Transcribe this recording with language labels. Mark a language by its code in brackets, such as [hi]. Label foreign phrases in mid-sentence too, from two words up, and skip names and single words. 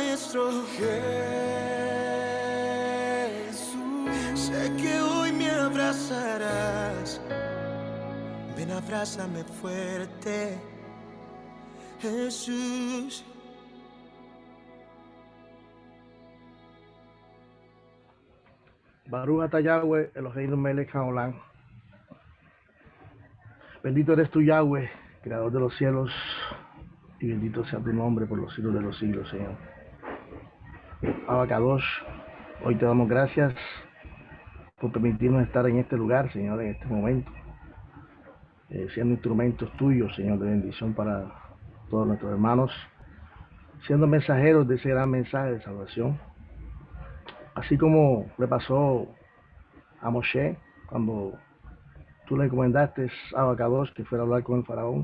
[es] nuestro Jesús. Sé que hoy me abrazarás. Ven, abrázame fuerte, Jesús. [he] ברוך אתה יהוה, אלוהינו מלך העולם. [es] Bendito eres tú, Yahweh, creador de los cielos, y bendito sea tu nombre por los siglos de los siglos, Señor. [he] אבא קדוש, [es] hoy te damos gracias por permitirnos estar en este lugar, Señor, en este momento, siendo instrumentos tuyos, Señor, de bendición para todos nuestros hermanos, siendo mensajeros de ese gran mensaje de salvación, así como le pasó a Moshe cuando tú le encomendaste a [he] אבא קדוש [es] que fuera a hablar con el faraón.